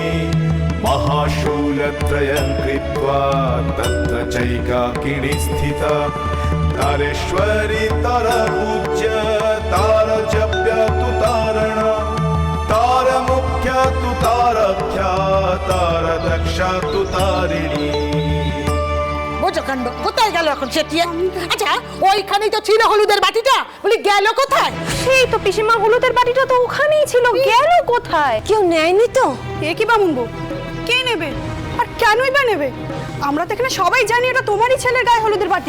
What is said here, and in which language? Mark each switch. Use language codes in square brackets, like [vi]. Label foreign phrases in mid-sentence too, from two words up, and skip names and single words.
[sa] महाशूलत्रयं कृत्वा तत्र चैकाकिनी स्थिता। तारेश्वरी तारपूज्य तारजप्य तु तारण। तारमुख्या तु तारख्या तारदक्षा तु तारिणी। [bn] বোঝকাণ্ড কোথায় গেল এখন সেটিয়ে? আচ্ছা ওইখানেই তো ছিল হলুদের বাটিটা, বলি গেল কোথায়? সেই তো পিসিমা, হলুদের বাটিটা তো ওখানেই ছিল, গেল কোথায়? কেউ নেয়নি তো? এ কি বামুনবো, কে নেবে আর কেনই বা নেবে? আমরা তো এখানে সবাই জানি এটা তোমারই ছেলের গায়ে হলুদের বাটি।